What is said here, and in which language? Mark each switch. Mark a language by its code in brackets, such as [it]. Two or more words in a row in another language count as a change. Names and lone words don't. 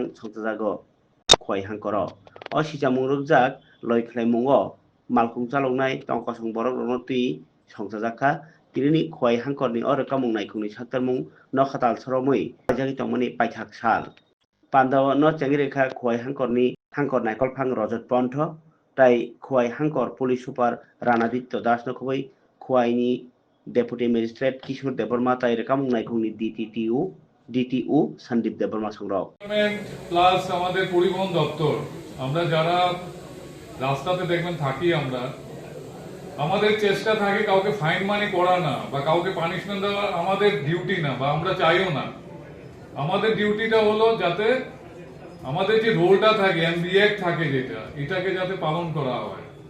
[trp] संजाजागो खय हांकर असिजामुं रुकजाक लयख्लाय मुंगो मालकुं चालौनाय तंकसं बरक रनो ति संजाजाखा तिनि खय हांकरनि अरोका मुंनाय खुनि साथार मुं नखा तालसारमुइ जागि तंमानि पाइथाक साल पान्दाव न चेंगि रेखा खय हांकरनि हांकर नायकल फां रजत पन्थ ताइ खय हांकर [en] police super [trp] रानादित्य दास नखबै खयनि [en] deputy magistrate [trp] किशोर देबबर्मा ताइ रेखा मुंनाय खुनि ডিটিইউ সন্দীপ দেববর্মা সংগ্রহ [bn] প্লাস আমাদের পরিবহন দপ্তর আমরা যারা রাস্তাতে দেখবেন থাকি আমরা আমাদের চেষ্টা থাকে কাউকে [en] fine money [bn] করা না বা কাউকে পানিশমেন্ট দেওয়া আমাদের ডিউটি না বা আমরা চাইও না আমাদের ডিউটিটা হলো যাতে আমাদের যে রোলটা থাকে এমবিএক থাকে যেটা এটাকে যাতে পালন করা হয়